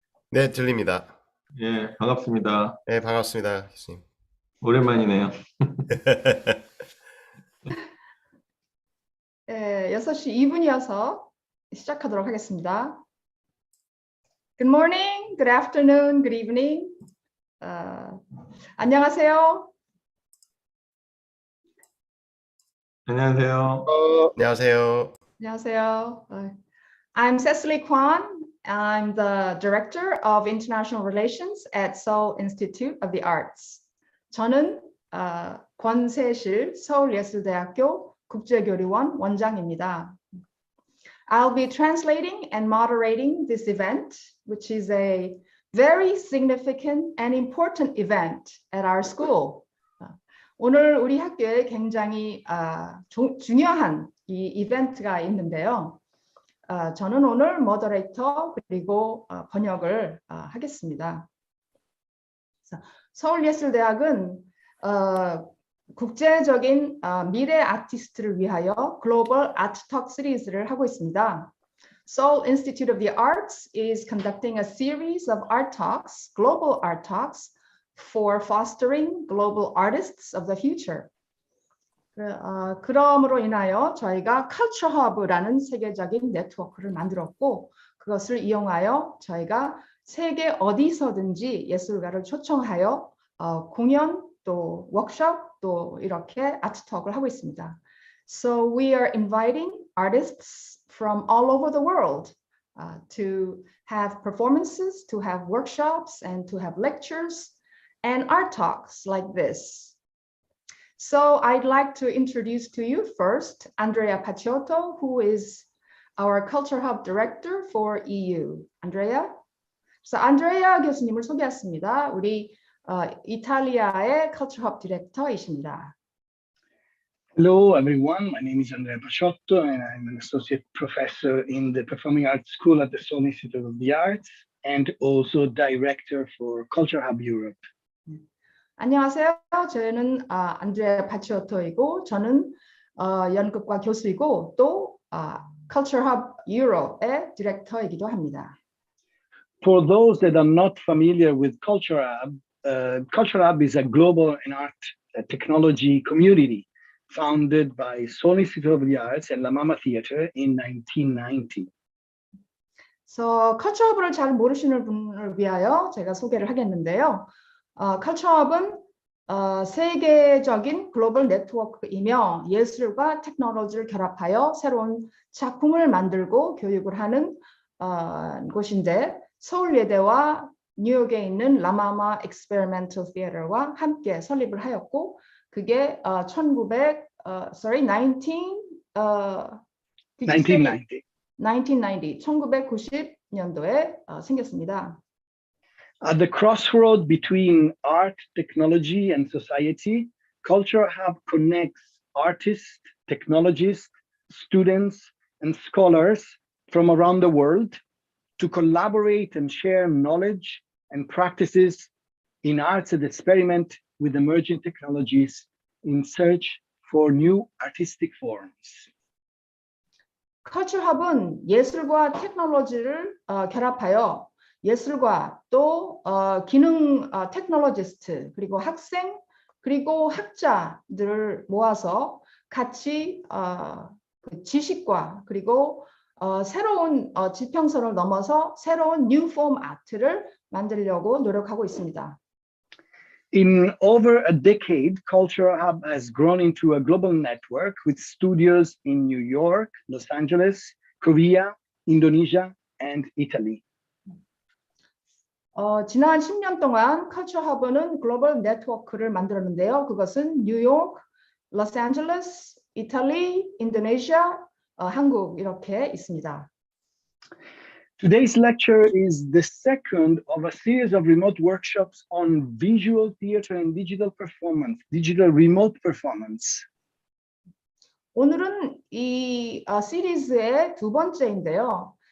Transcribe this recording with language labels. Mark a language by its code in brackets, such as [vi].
[ko] 네, 들립니다. 예, 반갑습니다. 네, 반갑습니다, 교수님. 오랜만이네요. 네, 6시 2분이어서 시작하도록 하겠습니다. [en] Good morning, good afternoon, good evening. [ko] 안녕하세요. 안녕하세요. 안녕하세요. 안녕하세요. [en] I'm Cecily Kwon. I'm the Director of International Relations at Seoul Institute of the Arts. [ko] 저는 권세실 서울예술대학교 국제교류원 원장입니다. [en] I'll be translating and moderating this event, which is a very significant and important event at our school. [ko] 오늘 우리 학교에 굉장히 중요한 이 이벤트가 있는데요. 저는 오늘 모더레이터 그리고 번역을 하겠습니다. 서울예술대학은 국제적인 미래 아티스트를 위하여 글로벌 아트톡 시리즈를 하고 있습니다. [en] Seoul Institute of the Arts is conducting a series of art talks, global art talks, for fostering global artists of the future. [ko] 그러므로 인하여 저희가 CultureHub라는 세계적인 네트워크를 만들었고 그것을 이용하여 저희가 세계 어디서든지 예술가를 초청하여 공연 또 워크숍 또 이렇게 아트톡을 하고 있습니다. [en] So we are inviting artists from all over the world to have performances, to have workshops, and to have lectures and art talks like this. So I'd like to introduce to you first Andrea Pacciotto, who is our CultureHub Director for EU. Andrea? [ko] So Andrea 교수님을 소개했습니다. 우리 이탈리아의 CultureHub 디렉터이십니다. [en] Hello, everyone. My name is Andrea Pacciotto, and I'm an associate professor in the Performing Arts School at the Seoul Institute of the Arts, and also director for CultureHub Europe. [ko] 안녕하세요. 저는 안드레아 파치오토이고 저는 연극과 교수이고 또 CultureHub Europe의 디렉터이기도 합니다. [en] For those that are not familiar with CultureHub, CultureHub is a global and art technology community founded by Seoul Institute of the Arts and La Mama Theatre in 1990. [ko] So CultureHub을 잘 모르시는 분을 위하여 제가 소개를 하겠는데요. CultureHub은 세계적인 글로벌 네트워크이며 예술과 테크놀로지를 결합하여 새로운 작품을 만들고 교육을 하는 곳인데 서울예대와 뉴욕에 있는 라마마 익스페리멘털 티어터와 함께 설립을 하였고 그게 1990년도에 생겼습니다. [en] At the crossroad between art, technology, and society, CultureHub connects artists, technologists, students, and scholars from around the world to collaborate and share knowledge and practices in arts and experiment with emerging technologies in search for new artistic forms. [ko] CultureHub은 예술과 테크놀로지를 결합하여 예술가 또 기능 테크놀로지스트 그리고 학생 그리고 학자들을 모아서 같이 그 지식과 그리고 새로운 지평선을 넘어서 새로운 new form 아트를 만들려고 노력하고 있습니다. [en] In over a decade, CultureHub has grown into a global network with studios in New York, Los Angeles, Korea, Indonesia, and Italy. [ko] 지난 10년 동안 컬처허브는 글로벌 네트워크를 만들었는데요. 그것은 뉴욕, 로스앤젤레스, 이탈리, 인도네시아, 한국 이렇게 있습니다. [en] Today's lecture is the second of a series of remote workshops on visual theater and digital performance, digital remote performance. [ko] 오늘은 이 시리즈의 두 번째인데요.